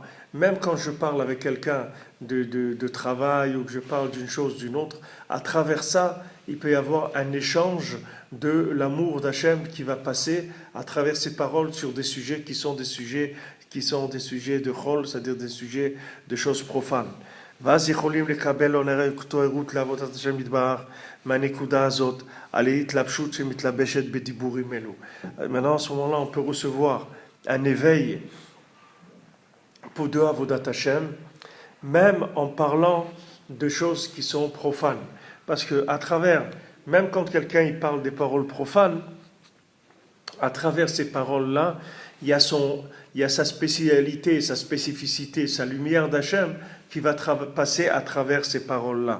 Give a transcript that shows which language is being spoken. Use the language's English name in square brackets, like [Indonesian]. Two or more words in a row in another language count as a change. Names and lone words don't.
[French] Même quand je parle avec quelqu'un de travail ou que je parle d'une chose d'une autre, à travers ça, il peut y avoir un échange de l'amour d'Hachem qui va passer à travers ces paroles sur des sujets qui sont des sujets qui sont des sujets de chol, c'est-à-dire des sujets de choses profanes. [Hebrew] ואז יכולים לקבל אותו ערות לעבודת השם יתברך מהנקודה הזאת על ההתלבשות שמתלבשת בדיבורים אלו. [French] Maintenant, à ce moment-là, on peut recevoir un éveil pour de [Hebrew] עבודת השם, [French] même en parlant de choses qui sont profanes. Parce que à travers, même quand quelqu'un il parle des paroles profanes, à travers ces paroles-là, il y a sa spécialité, sa spécificité, sa lumière d'Hachem qui va passer à travers ces paroles-là.